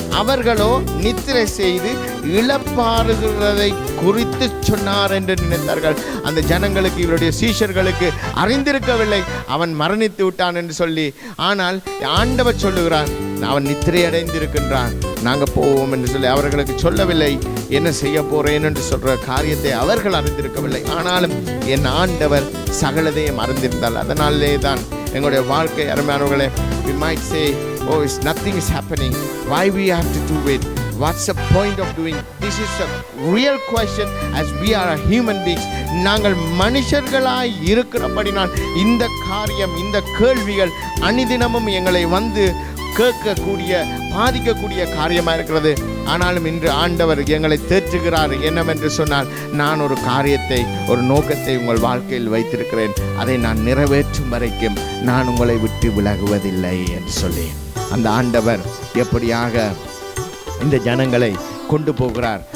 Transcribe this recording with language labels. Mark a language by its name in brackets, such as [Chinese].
[Tamil] அவர்களோ நித்திரை செய்து இழப்பாறுகிறதை குறித்து சொன்னார் என்று நினைத்தார்கள். அந்த ஜனங்களுக்கு, இவருடைய சீஷர்களுக்கு அறிந்திருக்கவில்லை அவன் மரணித்து விட்டான் என்று சொல்லி. ஆனால் ஆண்டவர் சொல்லுகிறார், அவன் நித்திரை அடைந்திருக்கின்றான், நாங்கள் போவோம் என்று சொல்லி அவர்களுக்கு சொல்லவில்லை. என்ன செய்ய போறேன் என்று சொல்ற காரியத்தை அவர்கள் அறிந்திருக்கவில்லை. ஆனாலும் என் ஆண்டவர் சகலதையும் அறிந்திருந்தால், அதனாலே தான் எங்களுடைய வாழ்க்கை அருமையானவர்களே, [English] we might say, oh, nothing is happening, why we have to do it, what's the point of doing this? Is a real question as we are a human beings. [Tamil] நாங்கள் மனுஷர்களாய் இருக்கிறபடினால் இந்த காரியம், இந்த கேள்விகள் அனிதினமும் எங்களை வந்து கேட்கக்கூடிய, பாதிக்கக்கூடிய காரியமாக இருக்கிறது. ஆனாலும் இன்று ஆண்டவர் எங்களை தேற்றுகிறார். என்னவென்று சொன்னால், நான் ஒரு காரியத்தை, ஒரு நோக்கத்தை உங்கள் வாழ்க்கையில் வைத்திருக்கிறேன், அதை நான் நிறைவேற்றும் வரைக்கும் நான் உங்களை விட்டு விலகுவதில்லை என்று சொல்லி அந்த ஆண்டவர் எப்படியாக இந்த ஜனங்களை கொண்டு போகிறார்.